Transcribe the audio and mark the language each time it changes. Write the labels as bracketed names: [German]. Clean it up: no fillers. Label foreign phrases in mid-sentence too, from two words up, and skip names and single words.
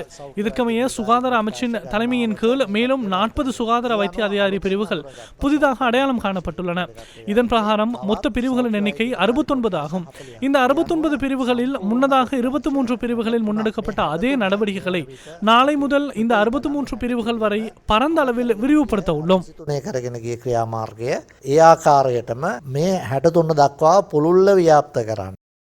[Tamil] இதற்கமைய சுகாதார அமைச்சின் தலைமையின் கீழ் மேலும் 40 சுகாதார வைத்திய அதிகாரி பிரிவுகள் புதிதாக அடையாளம் காணப்பட்டுள்ளன. இதன் பிரகாரம் மொத்த பிரிவுகளின் எண்ணிக்கை 69 ஆகும். இந்த 69 பிரிவுகளில் முன்னதாக 23 பிரிவுகளில் முன்னெடுக்கப்பட்ட அதே நடவடிக்கைகளை நாளை முதல் இந்த 63 பிரிவுகள் வரை பரந்த அளவில் விரிவுபடுத்த உள்ளோம். [Sinhala] ක්‍රියාමාර්ගය ඒ ආකාරයටම මේ 63 දක්වා පුළුල්ව ව්‍යාප්ත කරන්න.